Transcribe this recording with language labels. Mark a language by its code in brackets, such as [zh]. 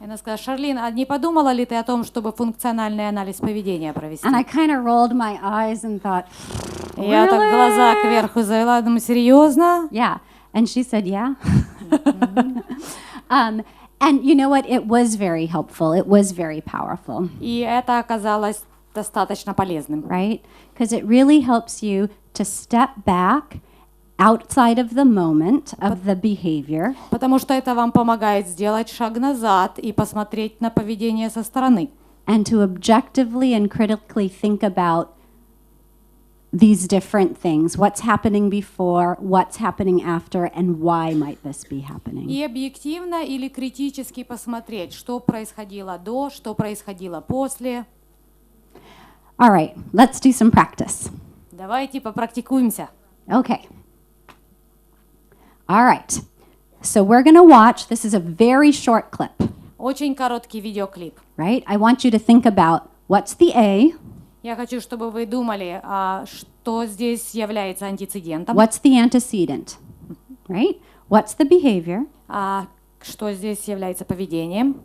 [ru] Она сказала, Шарлин, а не подумала ли ты о том, чтобы функциональный анализ поведения провести? [en] And I kind of rolled my eyes and thought, really? [ru] Я так глаза кверху завела, думаю, серьезно? [en] Yeah. And she said, yeah. And you know what? It was very helpful. It was very powerful. [ru] И это оказалось достаточно полезным. [en] Right? Because it really helps you to step back outside of the moment of the behavior. [ru] Потому что это вам помогает сделать шаг назад и посмотреть на поведение со стороны. [en] And to objectively and critically think about these different things. What's happening before, what's happening after, and why might this be happening. [ru] И объективно или критически посмотреть, что происходило до, что происходило после. [en] All right, let's do some practice. [ru] Давайте попрактикуемся. [en] Okay. All right. So we're going to watch. This is a very short clip, [ru] Очень короткий видеоклип. [en] right? I want you to think about what's the A, [ru] Я хочу, чтобы вы думали, что здесь является антицидентом, [en] what's the antecedent, right? What's the behavior, [ru] что здесь является поведением